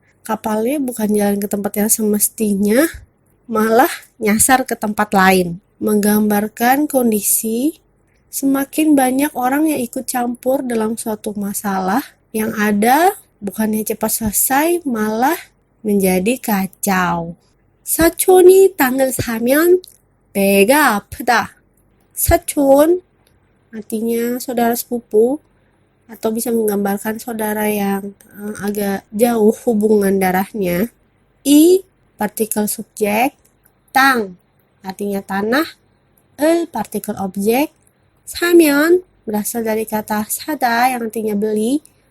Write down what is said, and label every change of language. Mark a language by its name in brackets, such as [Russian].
[Indonesian] Kapalnya bukan jalan ke tempat yang semestinya, malah nyasar ke tempat lain. Menggambarkan kondisi semakin banyak orang yang ikut campur dalam suatu masalah, yang ada bukannya cepat selesai, malah menjadi kacau. [Korean] 사촌이 땅을 사면 배가 아프다. [Indonesian] 사촌 artinya saudara sepupu, atau bisa menggambarkan saudara yang agak jauh hubungan darahnya. I partikel subjek, tang artinya tanah, partikel objek, 사면 berasal dari kata 사다 yang artinya beli.